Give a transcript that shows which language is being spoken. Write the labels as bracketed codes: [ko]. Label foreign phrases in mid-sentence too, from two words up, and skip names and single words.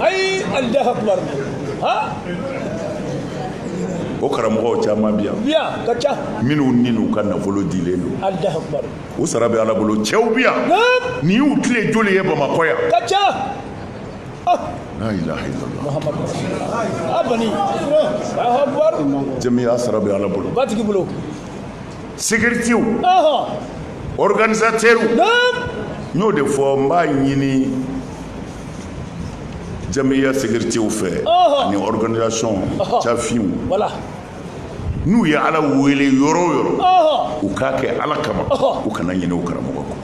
[ar] ayi الله أكبر [bm] o karamɔgɔw caman bi yan ka ca minnu ni n'u ka nafolo dilen don [ar] الله أكبر [bm] u sara bɛ ala bolo cɛw bi yan nin y'u tile joli ye Bamakɔ yan ka ca [ar] لا إله إلا الله Muhammad abani الله أكبر [bm] jamiya sara bɛ ala bolo ba tigi bolo [fr] sécurité organisateur [bm] n y'o de fɔ n b'a ɲini jamiya sécurité fɛ ani organisation cafinw n'u ye ala wele yɔrɔ o yɔrɔ u k'a kɛ ala kama u kana ɲinɛ u karamɔgɔ kɔ